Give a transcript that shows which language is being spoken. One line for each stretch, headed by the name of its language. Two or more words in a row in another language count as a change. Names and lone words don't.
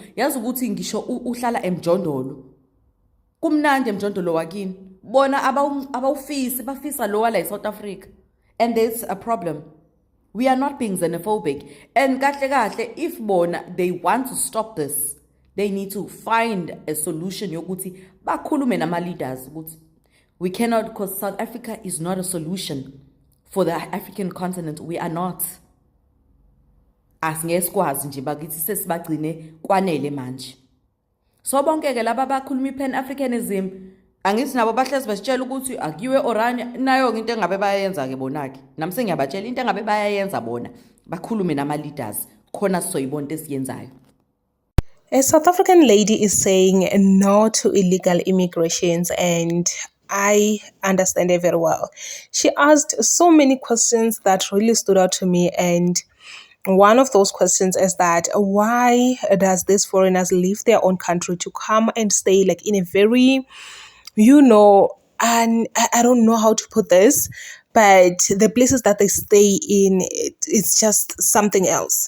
Zulu: Yazi ukuthi ngisho uhlala emjondolo. Kumnandi emjondolo wakini. Bona abawufisi bafisa lowa la eSouth Africa.
English: And there's a problem. We are not being xenophobic. And kahle if bona they want to stop this, they need to find a solution
Zulu: yokuthi bakhulume nama leaders ukuthi
English: we cannot, because South Africa is not a solution for the African continent. We are not.
Zulu: Asingesikwazi nje bakithi sesibagcine kwanele manje. So bonke ke laba bakhuluma i-pan-Africanism angithi nabo bahlezi basitshela ukuthi akuyiwe oranje nayo into engabe bayayenza ke bona ke. Nami sengiyabatshela into engabe bayayenza bona. Bakhulume nama leaders khona soyibona into esiyenzayo.
English: A South African lady is saying no to illegal immigrations, and I understand her very well. She asked so many questions that really stood out to me, and one of those questions is that why does these foreigners leave their own country to come and stay like in a very, and I don't know how to put this, but the places that they stay in, it's just something else.